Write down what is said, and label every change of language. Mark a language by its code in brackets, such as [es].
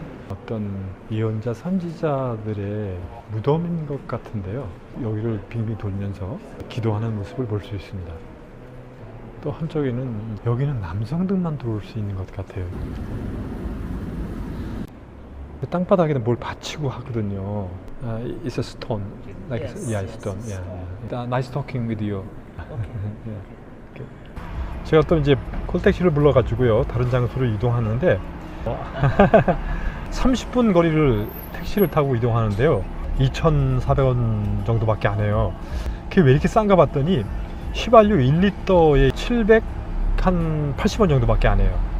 [ko] 어떤 예언자 선지자들의 무덤인 것 같은데요. 여기를 빙빙 돌면서 기도하는 모습을 볼 수 있습니다. 또 한쪽에는 여기는 남성들만 들어올 수 있는 것 같아요. 땅바닥에는 뭘 받치고 하거든요. [en] It's a stone, like yeah, stone. Yeah. Nice talking with you. yeah. [ko] 제가 또 이제 콜택시를 불러가지고요 다른 장소로 이동하는데 30분 거리를 택시를 타고 이동하는데요 2,400원 정도밖에 안 해요. 그게 왜 이렇게 싼가 봤더니 휘발유 1리터에 780원 정도밖에 안 해요.